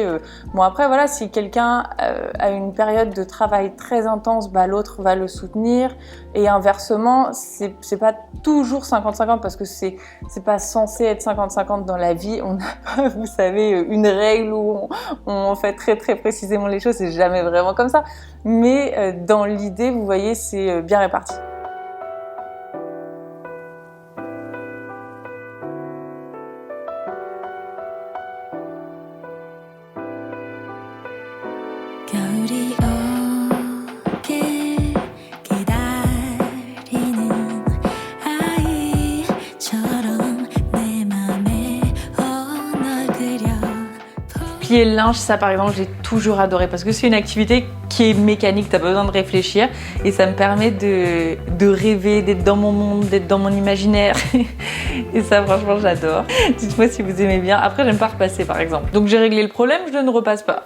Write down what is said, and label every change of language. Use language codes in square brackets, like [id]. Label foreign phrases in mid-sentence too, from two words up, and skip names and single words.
[fr] Bon après voilà, si quelqu'un a une période de travail très intense, l'autre va le soutenir et inversement, c'est pas toujours 50-50 parce que c'est pas censé être 50-50 dans la vie. On n'a pas, vous savez, une règle où on fait très très précisément les choses. C'est jamais vraiment comme ça. Mais dans l'idée, vous voyez, c'est bien réparti. [ko] 겨울이 오길 기다리는 아이처럼 내 맘에 널 그려 [fr] Plier le linge, ça par exemple, j'ai toujours adoré parce que c'est une activité qui est mécanique, t'as pas besoin de réfléchir et ça me permet de rêver, d'être dans mon monde, d'être dans mon imaginaire et ça franchement j'adore. Dites-moi si vous aimez bien. Après j'aime pas repasser par exemple. Donc j'ai réglé le problème, je ne repasse pas.